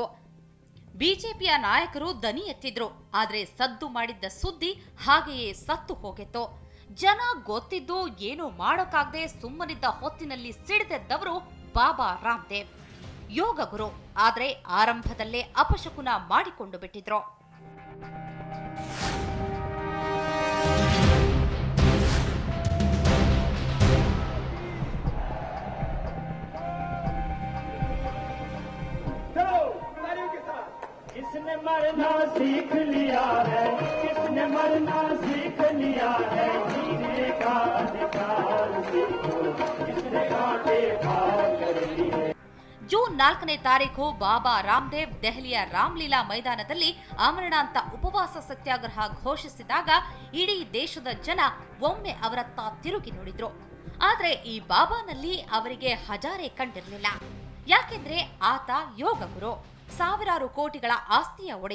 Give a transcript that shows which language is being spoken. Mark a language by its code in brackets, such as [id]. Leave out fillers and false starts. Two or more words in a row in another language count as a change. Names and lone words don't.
[kn] ಬಿಜೆಪಿಯ ನಾಯಕರು ದನಿ ಎತ್ತಿದ್ರು, ಆದ್ರೆ ಸದ್ದು ಮಾಡಿದ್ದ ಸುದ್ದಿ ಹಾಗೆಯೇ ಸತ್ತು ಹೋಗಿತ್ತು. ಜನ ಗೊತ್ತಿದ್ದು ಏನೂ ಮಾಡೋಕ್ಕಾಗದೆ ಸುಮ್ಮನಿದ್ದ ಹೊತ್ತಿನಲ್ಲಿ ಸಿಡಿದೆದ್ದವರು ಬಾಬಾ ರಾಮದೇವ್, ಯೋಗ ಗುರು. ಆದ್ರೆ ಆರಂಭದಲ್ಲೇ ಅಪಶಕುನ ಮಾಡಿಕೊಂಡು ಬಿಟ್ಟಿದ್ರು. [hi] किसने मरना सीख लिया है, किसने मरना सीख लिया है, जीने का अधिकार सीखो, किसने कांटे पार कर लिए. [kn] ಜೂನ್ 4ನೇ ತಾರೀಕು ಬಾಬಾ ರಾಮದೇವ್ ದೆಹಲಿಯ ರಾಮ್ಲೀಲಾ ಮೈದಾನದಲ್ಲಿ ಆಮರಣಾಂತ ಉಪವಾಸ ಸತ್ಯಾಗ್ರಹ ಘೋಷಿಸಿದಾಗ ಇಡೀ ದೇಶದ ಜನ ಒಮ್ಮೆ ಅವರತ್ತ ತಿರುಗಿ ನೋಡಿದ್ರು. ಆದ್ರೆ ಈ ಬಾಬಾನಲ್ಲಿ ಅವರಿಗೆ ಹಜಾರೆ ಕಂಡಿರಲಿಲ್ಲ. ಯಾಕೆಂದ್ರೆ ಆತ ಯೋಗ ಗುರು, ಸಾವಿರಾರು ಕೋಟಿಗಳ ಆಸ್ತಿಯ ಒಡೆಯ.